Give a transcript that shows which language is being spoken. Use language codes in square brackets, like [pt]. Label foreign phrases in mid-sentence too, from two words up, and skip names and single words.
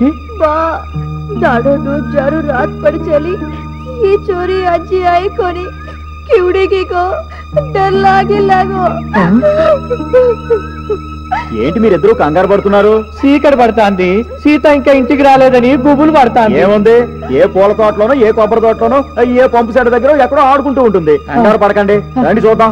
[raj] दाड़ो दूध जारू रात पड़ चली, ये चोरी अजी आई कोनी किवड़े की को डर लागे लागो. [te] ఏంటి మీరిద్దరూ కంగారు పడుతున్నారు? చీకటి పడుతుంది, సీత ఇంకా ఇంటికి రాలేదని గుబులు పడతాను. ఏముంది, ఏ పూల తోటలోనో ఏ కొబ్బరి తోటలోనో ఏ పంపు సెట్ దగ్గర ఎక్కడో ఆడుకుంటూ ఉంటుంది. కంగారు పడకండి, రండి చూద్దాం.